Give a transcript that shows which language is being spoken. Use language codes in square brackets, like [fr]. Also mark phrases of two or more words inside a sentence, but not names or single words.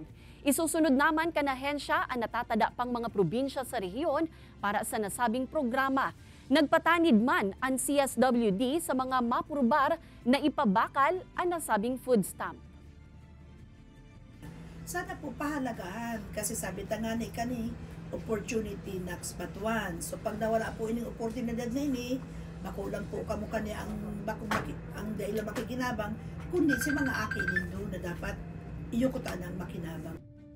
[bik] Isusunod naman kan ahensya ang natatada pang mga probinsya sa rehiyon para sa nasabing programa. Nagpatanid man ang CSWD sa mga mapurbar na ipabakal ang nasabing food stamp. Sana po pahalagahan kasi sabi tangani kani [en] opportunity knocks but one. [bik] So pag nawala po ining oportunidad na ini, makulang po kamo kani ang dahil makikinabang kundi si mga akin nindo na dapat iyukutan ang makinabang.